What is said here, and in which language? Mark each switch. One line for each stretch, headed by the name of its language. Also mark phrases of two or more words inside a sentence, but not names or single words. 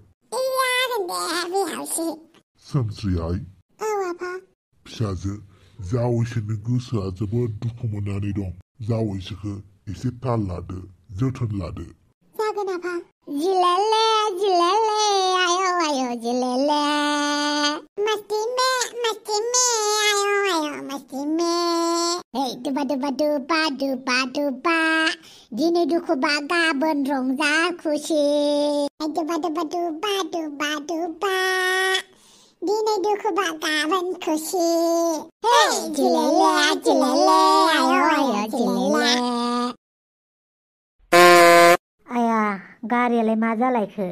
Bodo: जागोन दे बिहावसि। सोमस्रि आइ। औ आफा। फिसाजो जावैसोनि गोसोआ जोबोद दुखु मोननानै दं। जावैसोखौ एसे ताल लादो जोथोन लादो। जागोन आफा।
Hindi: जिलेले जिलेले आयो आयो जिलेले मस्ती में आयो आयो मस्ती में।
Bodo: हे दुबा दुबा दुबा दुबा दुबा दिनै दुखुबा गाबोन रंजा खुसि। दुबा दुबा दुबा दुबा दुबा दिनै दुखुबा गाबोन खुसि।
Hindi: हे जिलेले जिलेले आयो आयो जिलेले।
Bodo: आया गारियालाय मा जालायखो?